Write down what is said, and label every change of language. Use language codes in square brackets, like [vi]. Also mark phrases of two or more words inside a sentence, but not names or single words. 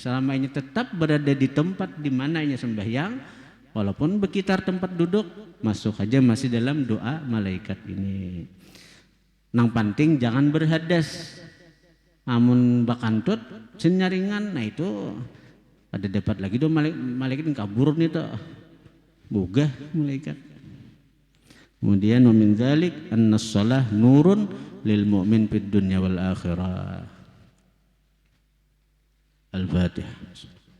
[bjn] Selama ini tetap berada di tempat di mananya sembahyang, walaupun berkitar tempat duduk, masuk aja masih dalam doa malaikat ini. Nang penting jangan berhadas. Amun bakantut senyaringan, nah itu ada dapat lagi tuh malaikat kabur nih tuh. Bugah malaikat. [ar] Kemudian ومن ذلك أن الصلاة نور للمؤمن في الدنيا والآخرة. Al-Fatihah.